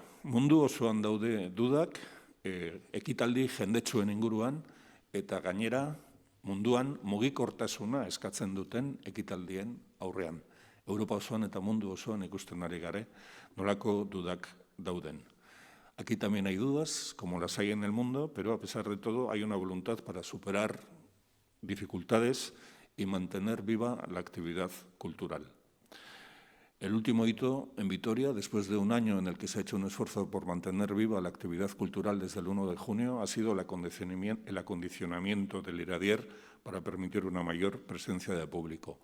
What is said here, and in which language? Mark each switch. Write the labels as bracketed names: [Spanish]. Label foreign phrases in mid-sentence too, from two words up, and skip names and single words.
[Basque] Mundu osoan daude dudak, ekitaldi jendetsuen inguruan, eta gainera munduan mugikortasuna eskatzen duten ekitaldien aurrean. Europa osoan eta mundu osoan ikusten ari gare, nolako dudak dauden. [Spanish] Aquí también hay dudas, como las hay en el mundo, pero a pesar de todo hay una voluntad para superar dificultades y mantener viva la actividad cultural. El último hito en Vitoria, después de un año en el que se ha hecho un esfuerzo por mantener viva la actividad cultural desde el 1 de junio, ha sido el acondicionamiento del Iradier para permitir una mayor presencia de público.